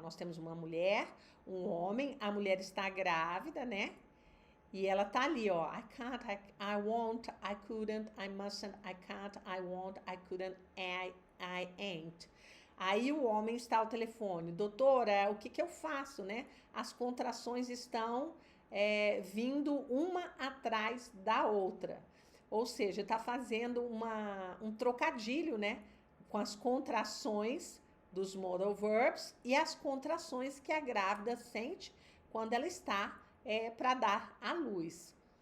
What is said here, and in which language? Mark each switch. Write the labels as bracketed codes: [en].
[pt] Nós temos uma mulher, um homem, a mulher está grávida, né? E ela tá ali, ó, [en] I can't, I won't, I couldn't, I mustn't, I can't, I won't, I couldn't, I ain't. [pt] Aí o homem está ao telefone, doutora, o que eu faço, né? As contrações estão vindo uma atrás da outra. Ou seja, está fazendo um trocadilho, né? Com as contrações dos modal verbs e as contrações que a grávida sente quando ela está para dar à luz.